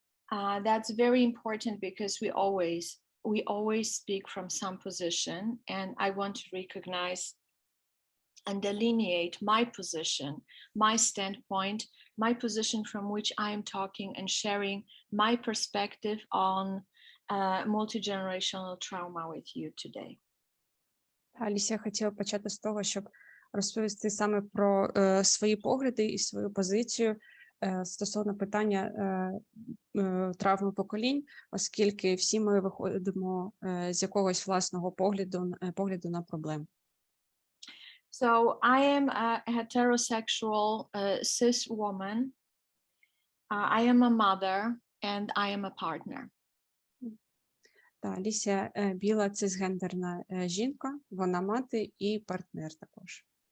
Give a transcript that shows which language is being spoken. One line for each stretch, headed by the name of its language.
English: That's very important because we always speak from some position, and I want to recognize and delineate my position, my standpoint, my position from which I am talking and sharing my perspective on multi-generational trauma with you today.
Ukrainian: Алісія хотіла почати з того, щоб розповісти саме про свої погляди і свою позицію стосовно питання травми поколінь, оскільки всі ми виходимо з якогось власного погляду на проблему.
English: So I am a heterosexual cis woman. I am a mother and I am a partner.
Ukrainian: Алісія біла цисгендерна жінка, вона мати і партнер також.